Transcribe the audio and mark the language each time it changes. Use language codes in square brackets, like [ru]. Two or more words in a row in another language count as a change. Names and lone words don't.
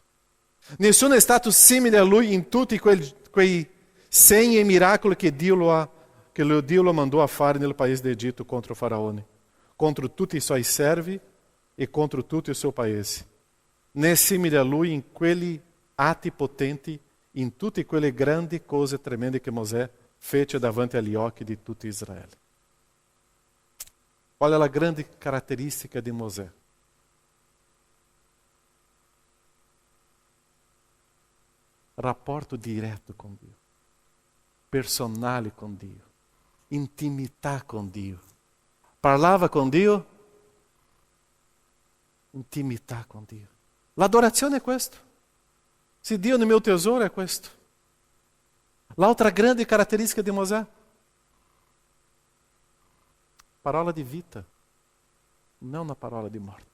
[it] Nessuno è stato simile a lui in tutti quei segni e miracoli che Dio lo mandò a fare nel paese d'Egitto contro Faraone, contro tutti i suoi servi e contro tutto il suo paese. Né simile a lui in quegli atti potenti, in tutte quelle grandi cose tremende che Mosè fece davanti agli occhi di tutto Israele. [pt] Olha a grande característica de Mosè. [it] Rapporto direto com Dio, personale com Dio, intimità com Dio. Parlava con Dio, intimità con Dio. L'adorazione è questo. Se Dio è il mio tesoro è questo. L'altra grande caratteristica di Mosè, parola di vita, non una parola di morte.